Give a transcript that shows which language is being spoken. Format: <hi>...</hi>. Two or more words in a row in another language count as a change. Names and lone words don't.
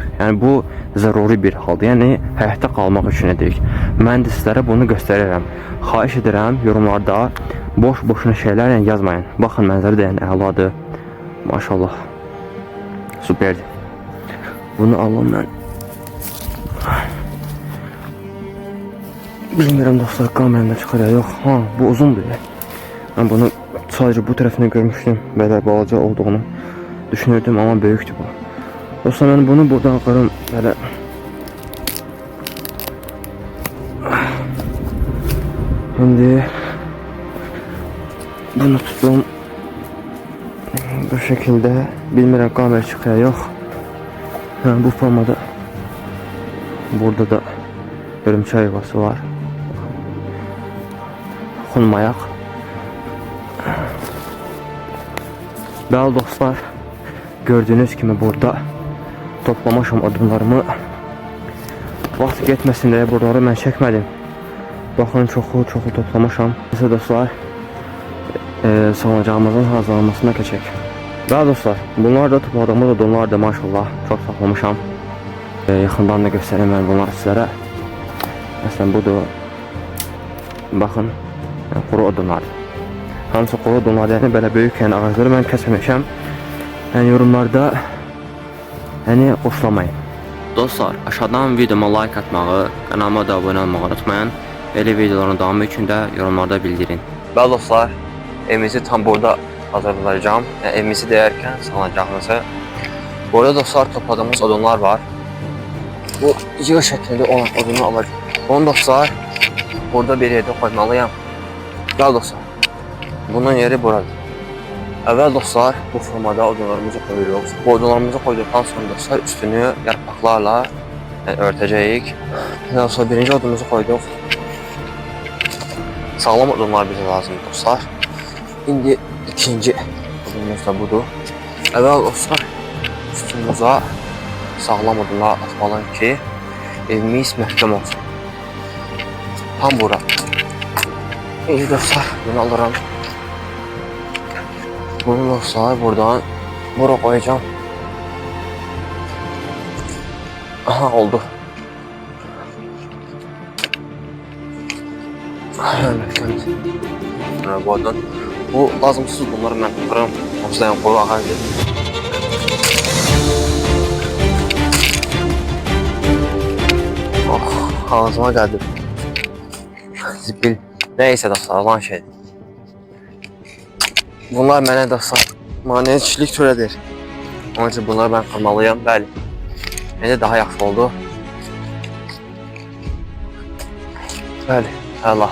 <az>Yəni bu zəruri bir haldır. Yəni həyatda qalmaq üçün edirik. Mən də sizlərə bunu göstərirəm. Xahiş edirəm, yorumlarda boş-boşuna şeylər yazmayın. Baxın, mənzərə də yəni əladır. Maşallah. Superdir. Bunu alım mən.</az> <tr>Bilmiyorum dostlar, kameramda çıkar ya, yok.</tr> <az>Ha, bu uzundur ya.</az> <tr>Ben bunu sadece bu tarafını görmüştüm. Böyle balaca olduğunu düşünürdüm ama büyüktü bu. Dostlar, ben bunu buradan akarım böyle. Şimdi bunu tuttum. Bu şekilde. Bilmiyorum kamera çıkıyor, yok.</tr> <az>Ha, bu formada.</az> <tr>Burada da örümcek yuvası var. Dokunmayak.</tr> <az>Bəli dostlar, gördüğünüz kimi burada toplamışam odunlarımı. Vaxt getməsin deyə buraları mən çəkmədim. Baxın, çoxu toplamışam. Neyse dostlar, salacağımızın hazırlanmasına keçək. Bəli dostlar,</az> <tr>bunlar da topladığımız odunlar da maşallah çok toplamışam. Yaxından da göstereyim ben bunları sizlere. Mesela budur. Bakın, quru odunlar. Hamısı quru odunlar, yani böyle büyük yani ağaçları ben kəsməmişəm. Yani yorumlarda yani xoşlamayın.</tr> <az>Dostlar, aşağıdan videoma like atmağı, kanalıma da abone olmağı unutmayın.</az> <tr>Böyle videoların devamı için de yorumlarda bildirin.</tr> <az>Bəli dostlar,</az> <tr>evimizi tam burada hazırlayacağım. Yani evimizi deyərkən salacağımızı. Burada dostlar topladığımız odunlar var. Bu yığ şeklinde olan odunu alacağım. Onu dostlar burada bir yerde koymalıyım.</tr> <az>Bəli dostlar, bunun yeri buradır. Əvvəl dostlar bu formada odunlarımızı koyuyoruz. Bu odunlarımızı koyduktan sonra dostlar üstünü yarpaqlarla örtəcəyik.</az> <tr>Daha sonra birinci odunumuzu koyduk. Sağlam odunlar bize lazım dostlar. Şimdi ikinci odunumuz da budur.</tr> <az>Əvvəl dostlar üstümüzə sağlam odunlar atmalıyım ki evimiz möhkəm olsun. Tam bura.</az> <tr>İyi dostlar, bunu alırım. Bunu dostlar buradan bura koyacağım. Aha, oldu. Evet, bu odun. Bu lazımsız, bunları ben tutarım. Obsidian koru ağacı. Oh, ağzıma geldi.</tr> <az>Zibil. Neyse dostlar, olan şeydir. Bunlar mənə dostlar maneçilik törədir. Onun için bunları ben qırmalıyam. Bəli. Məncə daha yaxşı oldu. Bəli. Allah.</az>